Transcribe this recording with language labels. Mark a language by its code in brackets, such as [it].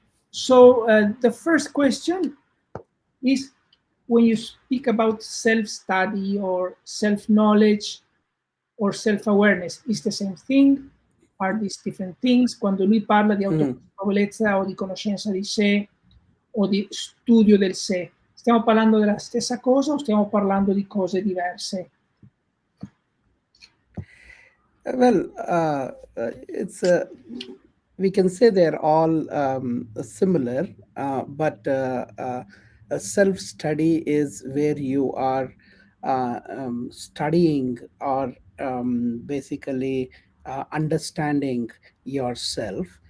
[en] So the first question is, when you speak about self-study or self-knowledge or self-awareness, is the same thing? Are these different things? [it] Quando lui parla di autoconsapevolezza o di conoscenza di sé o di studio del sé, stiamo parlando della stessa cosa o stiamo parlando di cose diverse? [en] Well, it's we can say they're all similar, but a self-study is where you are studying or basically understanding yourself.